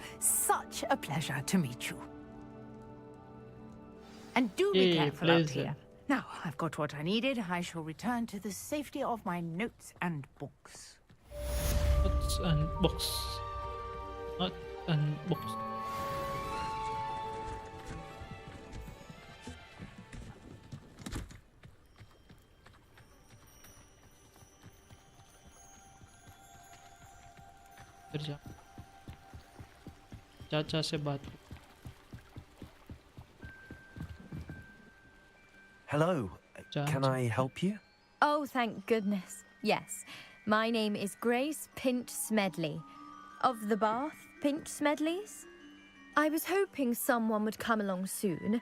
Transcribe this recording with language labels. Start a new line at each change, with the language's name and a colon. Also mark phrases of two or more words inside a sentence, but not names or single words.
English: Such a pleasure to meet you. And do be careful out here. Now, I've got what I needed. I shall return to the safety of my notes and books. Notes and books. Not and books.
Hindi: चाचा से बात.
English: Hello, can I help you? Oh, thank goodness. Yes, my name is Grace Pinch Smedley, of the Bath Pinch Smedleys. I was hoping someone would come along soon.